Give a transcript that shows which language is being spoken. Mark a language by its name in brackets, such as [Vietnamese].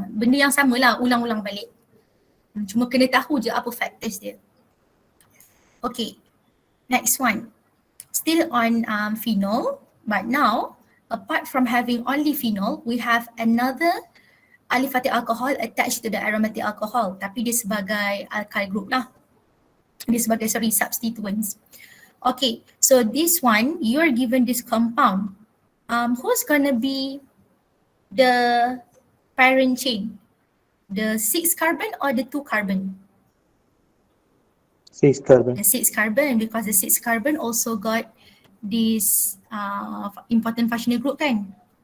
[Malay] Benda yang sama lah, ulang-ulang balik. Cuma kena tahu je apa factors dia. Okay, next one. [English] Still on phenol, but now apart from having only phenol, we have another aliphatic alcohol attached to the aromatic alcohol. [Malay] Tapi dia sebagai alkyl group lah. Dia sebagai substituents. [English] Okay, so this one, you're given this compound. Who's gonna be the parent chain? The 6 carbon or the 2 carbon? 6 carbon. The 6 carbon, because the 6 carbon also got this important functional group kan?